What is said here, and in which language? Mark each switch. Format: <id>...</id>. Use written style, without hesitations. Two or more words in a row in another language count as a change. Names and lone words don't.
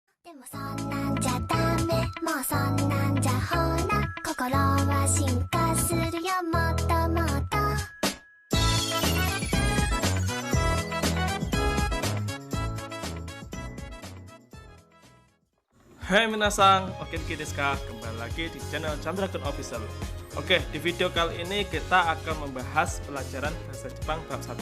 <ja>でもそんなんじゃダメもうそんなんじゃほら心は進化するよもっともっとはい皆さん、オーケーですか?</ja> <id>Kembali lagi di channel Chandragon Official. Oke, di video kali ini kita akan membahas pelajaran bahasa Jepang bab 1.</id>